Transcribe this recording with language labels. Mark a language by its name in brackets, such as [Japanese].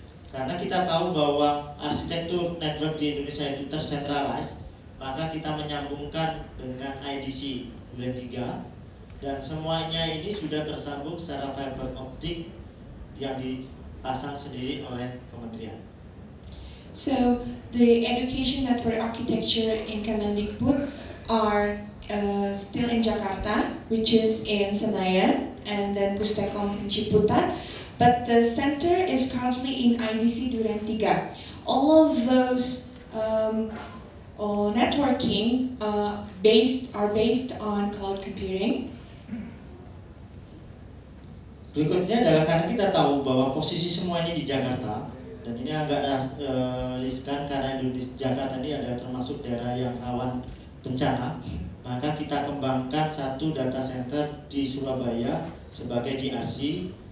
[Indonesian] Karena kita tahu bahwa arsitektur network di Indonesia itu tersentralized, maka kita menyambungkan dengan IDC Duren 3 dan semuanya ini sudah tersambung secara fiber optik yang dipasang sendiri oleh kementerian. [English] So the education network architecture in Kemendikbud are still in Jakarta, which is in Senayan, and then Pustekom in Ciputat. But the center is currently in IDC Duren 3. All of those networking are based on cloud computing. [Indonesian] Berikutnya adalah karena kita tahu bahwa posisi semua ini di Jakarta, dan ini agak riskan karena di Jakarta ini adalah termasuk daerah yang rawan bencana, maka kita kembangkan satu data center di Surabaya sebagai DRC.